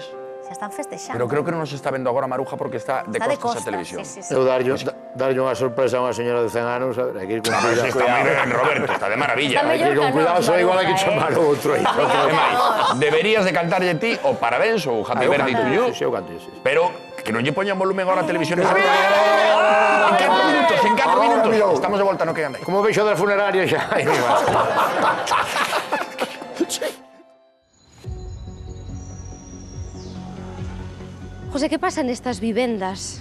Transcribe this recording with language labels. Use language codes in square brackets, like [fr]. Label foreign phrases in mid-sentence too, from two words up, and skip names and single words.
[gl] Xa están festexando. Pero creo que non nos está vendo agora Maruja porque está de costas a televisión. Sí. Eu darlle unha sorpresa a unha señora de 100 anos, hai que ir con cuidado. Está moi ben, Roberto, está de maravilla. Está Hai que ir con cuidado, só igual hai que chamar o outro aí. Deberías de cantarlle ti o parabéns ou [en] happy birthday to you. [gl] Sí, eu canto, sí. Pero que non lle poñan volumen agora a televisión. En 4 minutos. Estamos de volta, no que andai. Como veixo da funeraria xa. José, que pasa nestas vivendas?